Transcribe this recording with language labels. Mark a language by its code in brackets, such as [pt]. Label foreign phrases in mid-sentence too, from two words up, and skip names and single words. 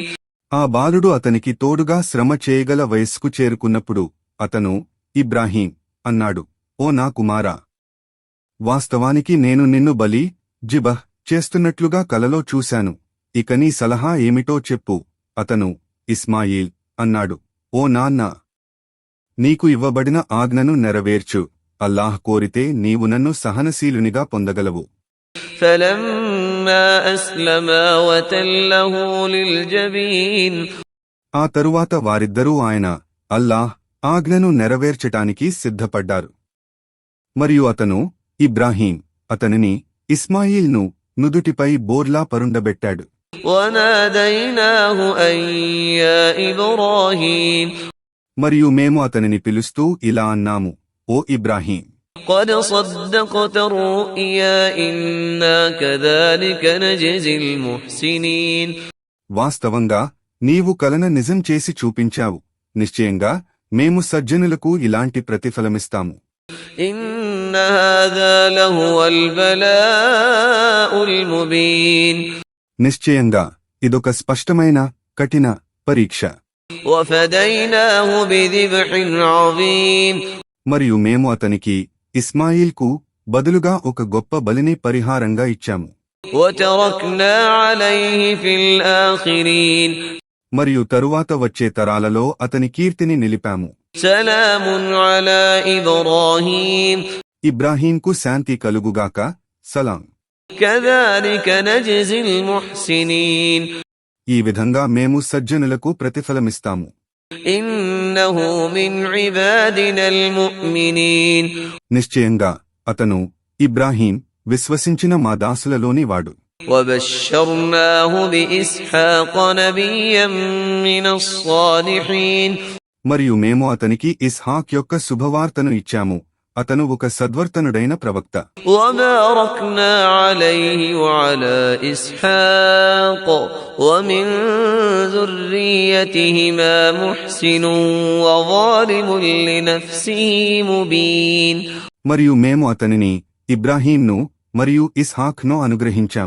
[te] ఆ బాలుడు అతనికి తోడుగా శ్రమ చేయగల వయస్సుకు చేరుకున్నప్పుడు అతను ఇబ్రాహీం అన్నాడు, ఓ నా కుమారా, వాస్తవానికి నేను నిన్ను బలి జిబహ్ చేస్తున్నట్లుగా కలలో చూశాను. ఇక నీ సలహా ఏమిటో చెప్పు. అతను ఇస్మాయిల్ అన్నాడు, ఓ నాన్న, నీకు ఇవ్వబడిన ఆజ్ఞను నెరవేర్చు. అల్లాహ్ కోరితే నీవు నన్ను సహనశీలునిగా పొందగలవు. [ar] فلما أسلما وتله للجبين [te] ఆ తరువాత వారిద్దరూ ఆయన అల్లాహ్ ఆజ్ఞను నెరవేర్చటానికి సిద్ధపడ్డారు. మరియు అతను ఇబ్రాహీం అతనిని ఇస్మాయిల్ను నుదుటిపై బోర్లా పరుండబెట్టాడు. [ar] وناديناه أن يا إبراهيم [te] మరియు మేము అతనిని పిలుస్తూ ఇలా అన్నాము, ఓ ఇబ్రాహీం, [ar] قد صدقت الرؤيا إنا كذلك نجزي المحسنين. [te] వాస్తవంగా నీవు కలన నిజం చేసి చూపించావు. నిశ్చయంగా మేము సజ్జనులకు ఇలాంటి ప్రతిఫలమిస్తాము. [ar] إن هذا لهو البلاء المبين. [te] నిశ్చయంగా ఇదొక స్పష్టమైన కఠిన పరీక్ష. [ar] وفديناه بذبح عظيم. [te] మరియు మేము అతనికి ఇస్మాయిల్కు బదులుగా ఒక గొప్ప బలిని పరిహారంగా ఇచ్చాము. [ar] وتركنا عليه في الآخرين. [te] మరియు తరువాత వచ్చే తరాలలో అతని కీర్తిని నిలిపాము. [ar] سلام على إبراهيم [te] ఇబ్రాహీంకు శాంతి కలుగుగాక. సలాం. [ar] كذلك نجزي المحسنين. [te] ఈ విధంగా మేము సజ్జనులకు ప్రతిఫలమిస్తాము. [ar] إنه من عبادنا المؤمنين. [te] నిశ్చయంగా అతను ఇబ్రాహీం విశ్వసించిన మా దాసులలోని వాడు. [ar] وبشرناه بإسحاق نبيا من الصالحين. [te] మరియు మేము అతనికి ఇస్హాక్ యొక్క శుభవార్తను ఇచ్చాము. అతను ఒక సద్వర్తనుడైన ప్రవక్త. [ar] وباركنا عليه وعلى إسحاق ومن ذريتهما محسن وظالم لنفسه مبين. [te] మరియు మేము అతనిని ఇబ్రాహీంను మరియు ఇస్హాక్ను అనుగ్రహించాము.